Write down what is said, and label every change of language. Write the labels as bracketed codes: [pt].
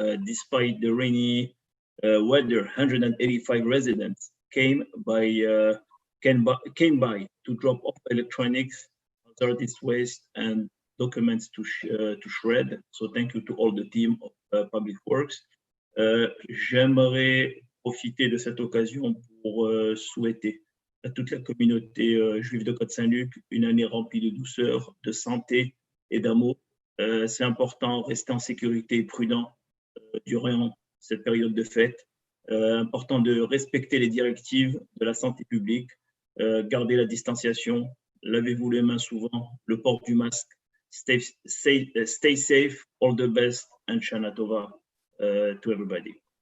[en] Despite the rainy weather, 185 residents came by to drop off electronics, hazardous waste, and documents to shred. So thank you to all the team of Public Works. [fr] J'aimerais profiter de cette occasion pour souhaiter à toute la communauté juive de Côte Saint-Luc une année remplie de douceur, de santé et d'amour. C'est important, rester en sécurité et prudent durant cette période de fête. Important de respecter les directives de la santé publique, garder la distanciation, lavez-vous les mains souvent, le port du masque. [en] Stay safe, all the best, and Shana Tova to everybody.